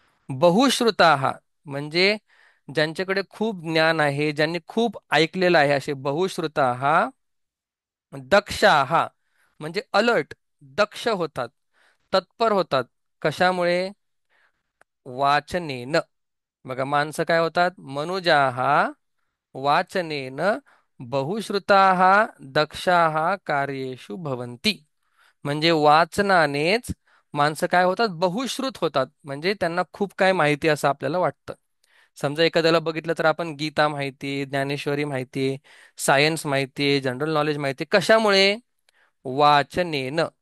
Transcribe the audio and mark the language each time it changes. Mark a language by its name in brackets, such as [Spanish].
[Marathi] बहुश्रुता हा म्हणजे ज्यांच्याकडे खूप ज्ञान आहे, ज्यांनी खूप ऐकलेलं आहे, असे बहुश्रुता हा. दक्षा हा म्हणजे अलर्ट, दक्ष होतात, तत्पर होतात. कशामुळे? वाचनेन. बघा, माणसं काय होतात, [Sanskrit] मनुजाहा वाचनेन बहुश्रुताः दक्षाः कार्येषु भवन्ति. [Marathi] म्हणजे वाचनानेच माणसं काय होतात, बहुश्रुत होतात. म्हणजे त्यांना खूप काय माहिती असं आपल्याला वाटतं. समजा एखाद्याला बघितलं तर आपण गीता माहिती, ज्ञानेश्वरी माहिती, सायन्स माहिती, जनरल नॉलेज माहिती. कशामुळे? वाचनेन.